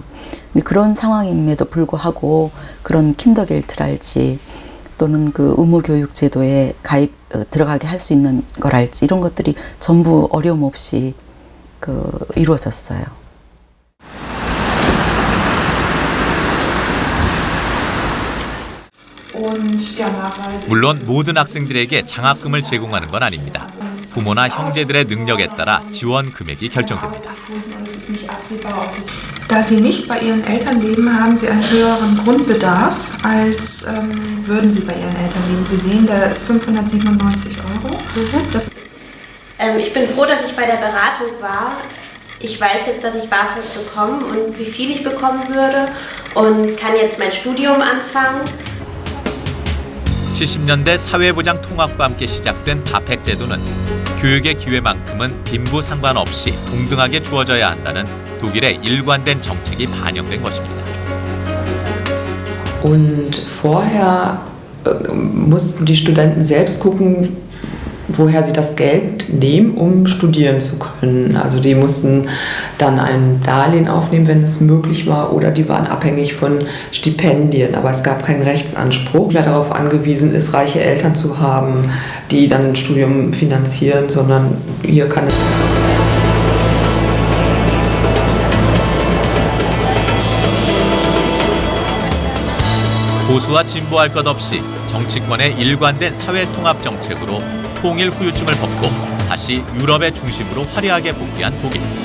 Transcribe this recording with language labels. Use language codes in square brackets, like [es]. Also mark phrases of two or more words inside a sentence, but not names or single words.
[ko] 근데 그런 상황임에도 불구하고 그런 킨더겔트랄지 또는 그 의무 교육 제도에 들어가게 할 수 있는 거랄지 이런 것들이 전부 어려움 없이 이루어졌어요. 물론 모든 학생들에게 장학금을 제공하는 건 아닙니다. 부모나 형제들의 능력에 따라 지원 금액이 결정됩니다. [de] Da sie nicht bei ihren Eltern leben, haben sie einen höheren Grundbedarf, als würden sie bei ihren Eltern leben. Sie sehen, da ist 597 €. Das ich bin froh, dass ich bei der Beratung war. Ich weiß jetzt, dass ich BAföG bekomme und wie viel ich bekommen würde und kann jetzt mein Studium anfangen. [ko] 70년대 사회보장 통합과 함께 시작된 바펙 제도는 교육의 기회만큼은 빈부 상관없이 동등하게 주어져야 한다는 독일의 일관된 정책이 반영된 것입니다. [de] Und vorher mussten die Studenten selbst gucken, woher sie das Geld nehmen, um studieren zu können. Also die mussten dann ein Darlehen aufnehmen, wenn es möglich war, oder die waren abhängig von Stipendien. Aber es gab keinen Rechtsanspruch, wer darauf angewiesen ist, reiche Eltern zu haben, die dann ein Studium finanzieren, sondern hier kann es... [ko] 보수와 진보할 것 없이 정치권의 일관된 사회통합 정책으로 통일 후유증을 벗고 다시 유럽의 중심으로 화려하게 복귀한 독일.